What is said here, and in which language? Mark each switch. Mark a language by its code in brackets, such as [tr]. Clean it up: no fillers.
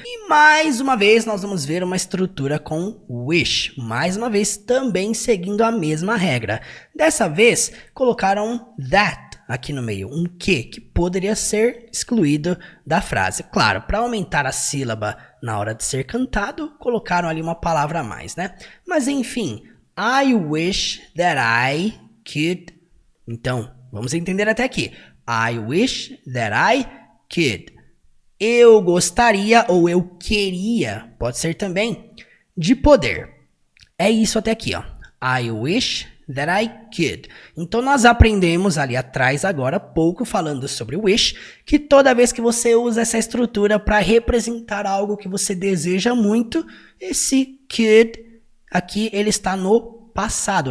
[pt] E mais uma vez, nós vamos ver uma estrutura com wish. Mais uma vez, também seguindo a mesma regra. Dessa vez, colocaram that aqui no meio. Um que poderia ser excluído da frase. Claro, para aumentar a sílaba na hora de ser cantado, colocaram ali uma palavra a mais, né? Mas enfim, [en] I wish that I could. [pt] Então, vamos entender até aqui. [en] I wish that I could. [pt] Eu gostaria ou eu queria, pode ser também, de poder. É isso até aqui, ó. [en] I wish that I could. [pt] Então, nós aprendemos ali atrás agora, pouco falando sobre wish, que toda vez que você usa essa estrutura para representar algo que você deseja muito, esse could aqui ele está no passado.